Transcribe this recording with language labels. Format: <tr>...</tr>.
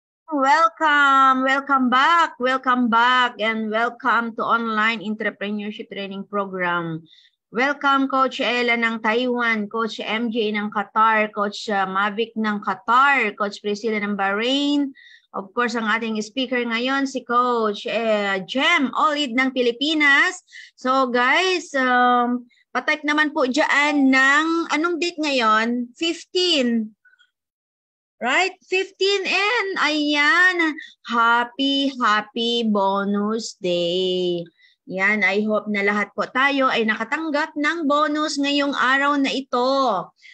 <en>Welcome back, and welcome to Online Entrepreneurship Training Program. Welcome Coach Ella ng Taiwan, Coach MJ ng Qatar, Coach Mavic ng Qatar, Coach Priscilla ng Bahrain.</en> <tl>Of course, ang ating speaker ngayon si Coach Jem Olid ng Pilipinas. So guys, patype naman po dyan ng, anong date ngayon? 15. Right?</tl> <en>15 and ayan, happy bonus day.</en> <tl>Yan,</tl> <en>I hope</en> <tl>na lahat po tayo ay nakatanggap ng bonus ngayong araw na ito.</tl>